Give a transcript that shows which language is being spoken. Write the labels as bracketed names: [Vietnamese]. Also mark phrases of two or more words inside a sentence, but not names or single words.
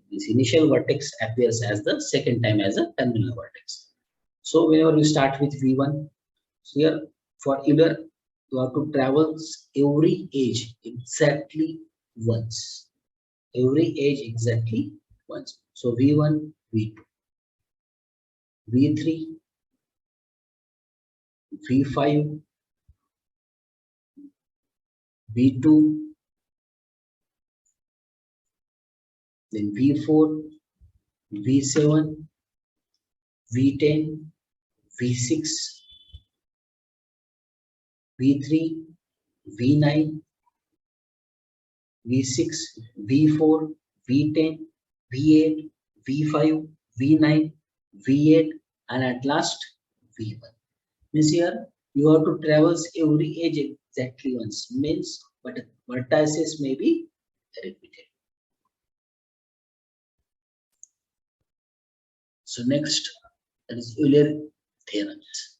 [English] This initial vertex appears as the second time as a terminal vertex. So whenever we start with V1, here for Euler, you have to travel every edge exactly once. Every edge exactly once. So V1, V2, V3, V5, V2, then V4, V7, V10, V6, V3, V9, V6, V4, V10, V8, V5, V9, V8, and at last V1. Means here you have to traverse every edge exactly once. Means but vertices may be repeated. So next, that is Euler theorems.